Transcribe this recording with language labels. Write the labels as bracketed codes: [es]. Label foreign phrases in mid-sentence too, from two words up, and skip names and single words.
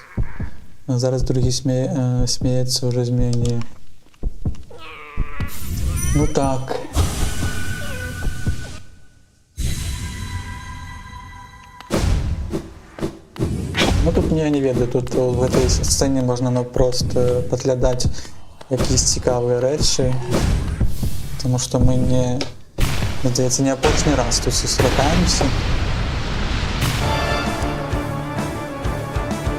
[be] Зараз другі смеецца ўжо з мяне. Ну так. Ну тут я не ведаю, тут [ru] в этой сцене [be] можна просто падглядаць якісь цікавыя рэчы, тому што мы не, здаецца, не апошні раз тут сустракаемся.